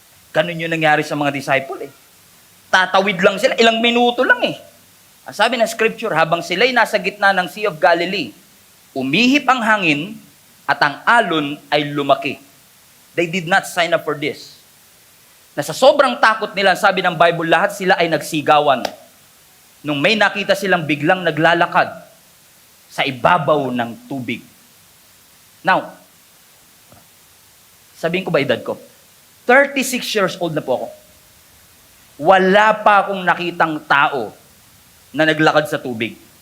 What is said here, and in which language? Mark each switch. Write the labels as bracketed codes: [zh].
[tl] Ganun yung nangyari sa mga disciple Tatawid lang sila, ilang minuto lang Ang sabi ng scripture, habang sila'y nasa gitna ng Sea of Galilee, umihip ang hangin at ang alon ay lumaki. [en] They did not sign up for this. [tl] Na sa sobrang takot nila, sabi ng Bible, lahat sila ay nagsigawan. Nung may nakita silang biglang naglalakad sa ibabaw ng tubig. Now, sabihin ko ba edad ko? 36 years old na po ako. Wala pa akong nakitang tao na naglakad sa tubig.